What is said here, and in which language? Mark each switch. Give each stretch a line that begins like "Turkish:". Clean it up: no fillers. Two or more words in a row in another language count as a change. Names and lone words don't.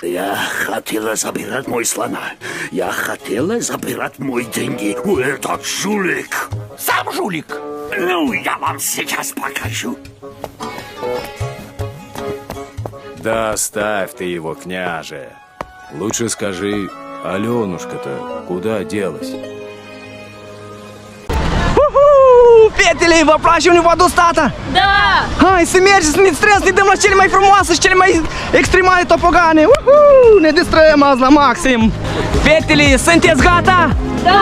Russian: Я хотела забирать мой слона. Я хотела забирать мои деньги у этот жулик. Сам жулик. Ну, я вам сейчас покажу. Да оставь ты его, княже. Лучше скажи, Аленушка-то куда делась?
Romanian: Fetele, vă place univadul tata? Da! Hai să mergem, să ne distrăm, să ne dăm la cele mai frumoase și cele mai extremale topogane. Ne distrăm azi la maxim. Fetele, sunteți gata? Da!